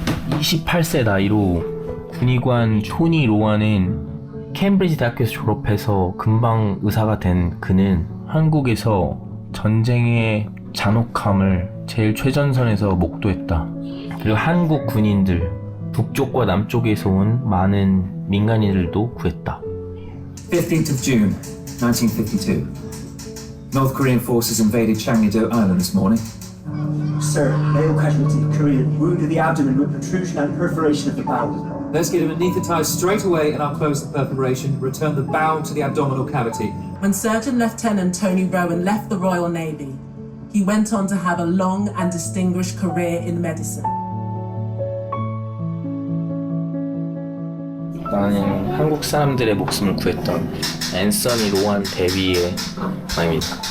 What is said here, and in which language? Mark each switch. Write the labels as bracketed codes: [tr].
[ko] 28세 나이로 군의관 토니 로아는 캠브리지 대학교에서 졸업해서 금방 의사가 된 그는 한국에서 전쟁의 잔혹함을 제일 최전선에서 목도했다. 그리고 한국 군인들, 북쪽과 남쪽에서 온 많은 민간인들도 구했다. [en] 15th of June, 1952. North Korean forces invaded Changni-do Island this morning. Sir, male casualty, Korean, wound in the abdomen with protrusion and perforation of the bowel. Let's get him anaesthetized straight away and I'll close the perforation, return the bowel to the abdominal cavity. When Surgeon Lieutenant Tony Rowan left the Royal Navy, he went on to have a long and distinguished career in medicine. [ko] 나는 한국 사람들의 목숨을 구했던 앤서니 로안 대위의 말입니다.